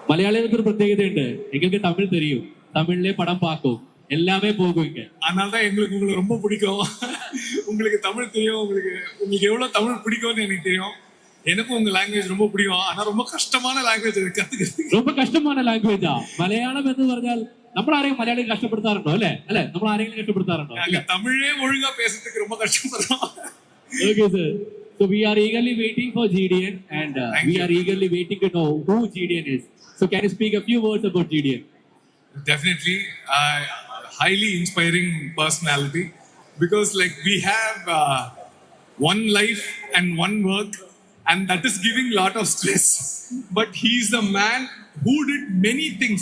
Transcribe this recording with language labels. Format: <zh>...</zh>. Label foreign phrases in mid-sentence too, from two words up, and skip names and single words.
<ta>மலையாளத்துக்கு ஒரு பிரத்யேகதை உண்டு. எங்களுக்கு தமிழ் தெரியும், தமிழ்லயே படம் பார்க்கும், எல்லாமே போகும் இங்க. அதனாலதான் எங்களுக்கு உங்களை ரொம்ப பிடிக்கும். உங்களுக்கு தமிழ் தெரியும், உங்களுக்கு எவ்வளவு தமிழ் பிடிக்கும்னு எனக்கு தெரியும். எனக்கும் உங்க லாங்குவேஜ் ரொம்ப பிடிக்கும். ஆனா ரொம்ப கஷ்டமான லாங்குவேஜ் கத்துக்கிறது. ரொம்ப கஷ்டமான லாங்குவேஜா</ta> <ml>മലയാളം എന്ന് പറഞ്ഞാൽ നമ്മൾ ആരെയും മലയാളം കഷ്ടപ്പെടുത്താറുണ്ടോ? അല്ലെ നമ്മൾ ആരെങ്കിലും കഷ്ടപ്പെടുത്താറുണ്ടോ?</ml> <ta>தமிழே ஒழுங்கா பேசுறதுக்கு ரொம்ப கஷ்டப்படுறோம்.</ta> <en>Okay sir, so we are eagerly waiting for GDN and we are eagerly waiting to know who GDN is. So can you speak a few words about GDN? Definitely highly inspiring personality, because like we have one life and one work, and that is giving lot of stress, but he is a man who did many things.</en>